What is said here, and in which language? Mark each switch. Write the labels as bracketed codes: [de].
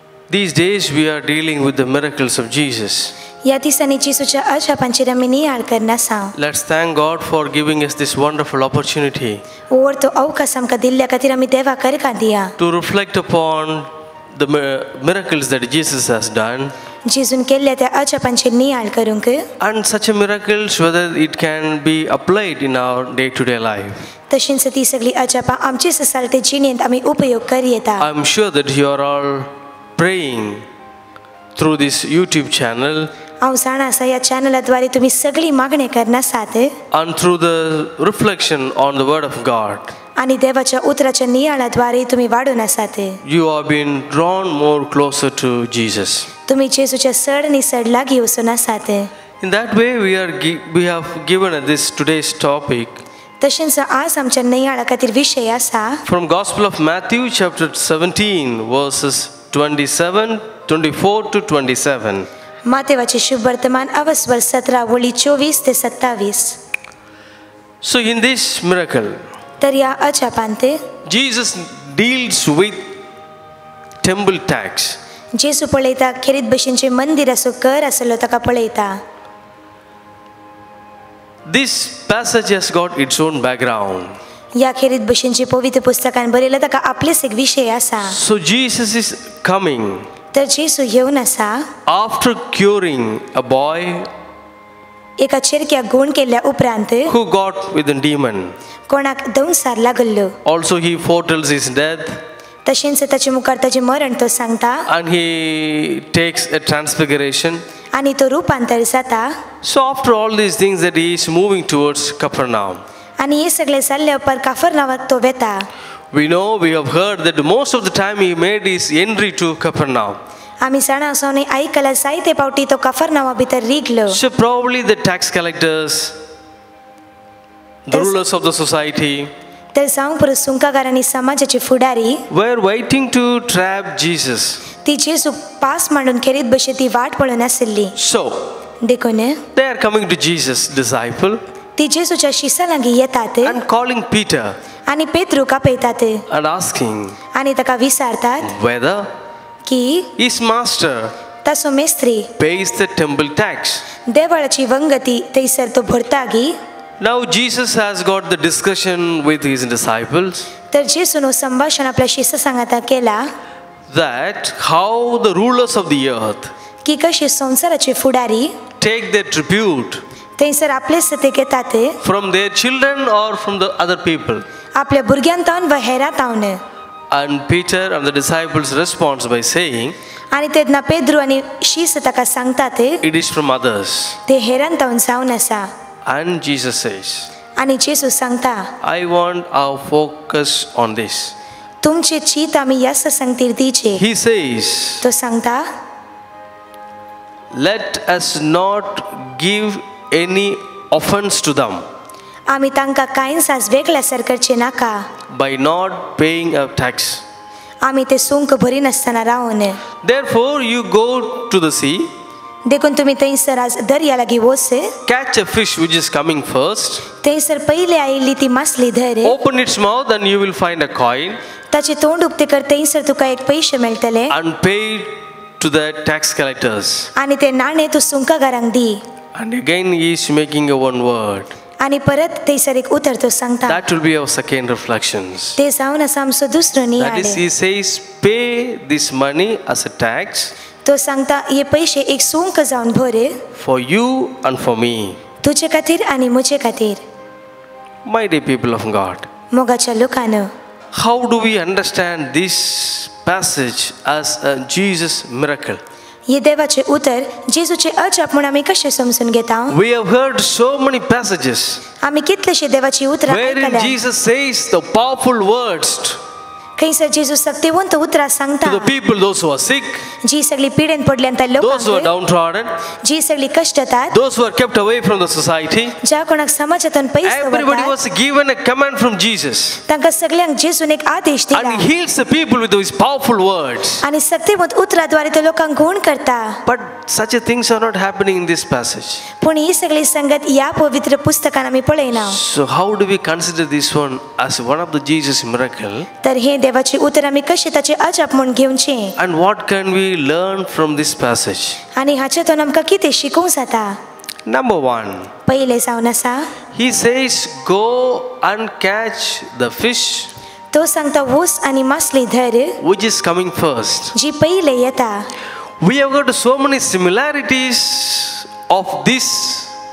[en] these days we are dealing with the miracles of Jesus. [kok] ह्या दिसांनी जेजूच्या अजापांचेर आमी नियाळ करना आसा. [en] Let's thank God for giving us this wonderful opportunity [kok] और तो अवकाश आमकां दिल्ल्या खातीर आमी देवा करका दिया [en] to reflect upon the miracles that Jesus has done [kok] जेजून केल्ल्या त्या अजापांचेर नियाळ करूंक [en] And such a miracles, whether it can be applied in our day-to-day life. [kok] तशींच ती सगळी अजापां आमचे ससालते जिणेंत आमी उपयोग करी येता. [en] I'm sure that you are all praying through this YouTube channel [kok] हांव जाणा आसा ह्या चॅनलाद्वारे तुम्ही सगळी मागणी करनासात [en] and through the reflection on the word of God. [kok] आणि देवाच्या उतराच्या नियाळाद्वारे तुम्ही वाढून आसात. [en] You have been drawn more closer to Jesus. [kok] तुम्ही जेजूच्या चड नी चड लागीं वचून आसात. [en] In that way, we have given this today's topic [kok] तशेंच आज आमच्या नियाळा खातीर विशय आसा [en] from Gospel of Matthew chapter 17 verses 27, 24 to 27. [kok] मातेवाचे शुभ वर्तमान अवस्वर 17 वळी 24 ते 27. [en] So in this miracle, [kok] तर या अजापांत [en] Jesus deals with temple tax. [kok] जेजू पळयता खेरीत भशेनचे मंदिर असो कर आसलो ताका पळयता. [en] This passage has got its own background. [kok] या खेरीत भशेनचे पवित्र पुस्तकान बरयला ताका आपलेच एक विशय आसा. [en] So Jesus is coming [kok] तर जेजू येवन आसा [en] after curing a boy [kok] एका चेरक्याक गुण केल्ल्या उपरांत [en] who got with a demon. [kok] कोणाक दंसार लागल्लो. [en] Also he foretells his death [kok] तशेंच ताचे मुखार ताचे मरण तो सांगता [en] and he takes a transfiguration. [kok] आणि तो रूपांतर जाता. [en] So after all these things that he is moving towards Capernaum. [kok] आणि हे सगळे जाल्ले उपरांत काफरनावाक तो वेता. [en] We know, we have heard that most of the time he made his entry to Capernaum. [kok] आमी जाणा आसा आनी आयकला जायते फावटी तो काफरनावा भितर रिगलो. [en] So probably the tax collectors, the rulers of the society, [kok] तर जावंक पुरो सुंकागारांनी समाजाचे फुडारी [en] were waiting to trap Jesus. [kok] ती जेजू पास मांडून खेरीत बशे ती वाट पळोवन आशिल्ली. [en] So [kok] देखून [en] they are coming to Jesus' disciple [kok] ती जेजूच्या शिसा लागीं येतात [en] and calling Peter [kok] आणि पेत्रूक आपयतात [en] and asking [kok] आणि ताका विचारतात [en] whether [kok] की [en] his master [kok] ताचो Mestri [en] pays the temple tax. [kok] देवळाची वंगती थंयसर तो भरता गी. [en] Now Jesus has got the discussion with his disciples [kok] तर जेजून संभाषण आपल्या शिसा सांगाता केला [en] that how the rulers of the earth [kok] की कशी संसाराचे फुडारी [en] take their tribute [kok] थंयसर आपले सते घेतात [en] from their children or from the other people. [kok] आपल्या भुरग्यांतावन वा हेरातावन. [en] And Peter and the disciples responds by saying, [kok] आणि तेन्ना पेद्रू आणि शीस ताका सांगतात [en] it is from others. [kok] ते हेरांतावन जावन आसा. [en] And Jesus says, [kok] आणि जेजू सांगता [en] I want our focus on this. [kok] तुमचे चित आमी ह्या संगतीर दिचे. [en] He says, [kok] तो सांगता [en] let us not give any offense to them [kok] आमी तांकां कांय साज वेगळ्यासर करचे नाका. [en] by not paying a tax. [kok] आमी ते सुंक भरी नासतना Ravan. [en] Therefore you go to the sea, [kok] देखून तुम्ही थंयसर आज दर्या लागीं वच. [en] catch a fish which is coming first, [kok] थंयसर पयले आयिल्ली ती मासली धर. [en] open its mouth and you will find a coin [kok] ताचे तोंड उक्ते कर थंयसर तुका एक पयशे मेळटले [en] and pay to the tax collectors. [kok] आणि ते नाणे तूं सुंकागारांक दी. [en] And again he is making a one word. [kok] आणि परत थंयसर एक उतर तो सांगता. [en] That will be our second reflections. [kok] ते जावन आसा आमचो दुसरो [en] That [kok] नियाळ. [en] is, he says, pay this money as a tax [kok] तो सांगता हे पयशे एक सुंक जावन भर [en] for you and for me. [kok] तुजे खातीर आणि म्हजे खातीर. [en] My dear people of God, [kok] मोगाच्या लोकांनो, [en] how do we understand this passage as a Jesus miracle? [kok] हे देवाचे उतर जेजूचे अजाप म्हूण आमी कशें समजून घेता. [en] We have heard so many passages [kok] आमी कितलेशे देवाची उतरां [en] wherein [kok] आयकल्या. [en] Jesus says the powerful words [kok] खंयसर जेजू सक्तिवंत उतरां [en] to [kok] सांगता. [en] the people, those who are sick, [kok] जी सगळी पिडेन पडल्यांत [en] those who are [kok] लोकांक, [en] downtrodden, [kok] जी सगळी कश्ट येतात, [en] those who are kept away from the society. [kok] ज्या कोणाक समाजांतून पयस [en] Everybody [kok] दवरतात, [en] was given a command from Jesus, [kok] तांकां सगळ्यांक जेजून एक आदेश [en] and [kok] दिला. [en] he heals the people with his powerful words. [kok] आणि सक्तिवंत उतराद्वारे तो लोकांक गुण करता. [en] But such a things are not happening in this passage. [kok] पूण ही सगळी संगत ह्या पवित्र पुस्तकान आमी पळयना. [en] So how do we consider this one as one of the Jesus miracle? [kok] तर हे देवाचे उतर आमी कशें ताचे अजाप म्हूण घेवचे [en] And what can we learn from this passage? [kok] आनी हाचेतून आमकां कितें शिकूंक जाता. [en] Number one, [kok] पयले जावन आसा [en] he says, go and catch the fish [kok] तो सांगता वस आनी मासली धर [en] which is coming first. [kok] जी पयले येता. [en] We have got so many similarities of this